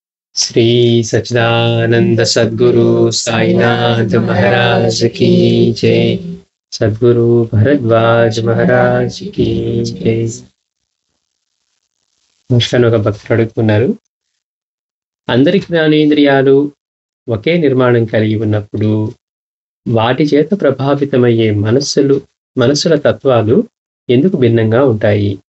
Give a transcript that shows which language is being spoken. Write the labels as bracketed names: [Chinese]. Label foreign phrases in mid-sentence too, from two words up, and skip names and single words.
[Hindi] श्री सच्चिदानंद सद्गुरु साईनाथ महाराज की जय। सद्गुरु भरद्वाज महाराज की जय। [Telugu] నమస్కారం. ఒక భక్తుడు అడుగుతున్నారు, అందరి జ్ఞానేంద్రియాలు ఒకే నిర్మాణం కలిగి ఉన్నప్పుడు వాటి చేత ప్రభావితమయ్యే మనస్సుల తత్వాలు ఎందుకు భిన్నంగా ఉంటాయి?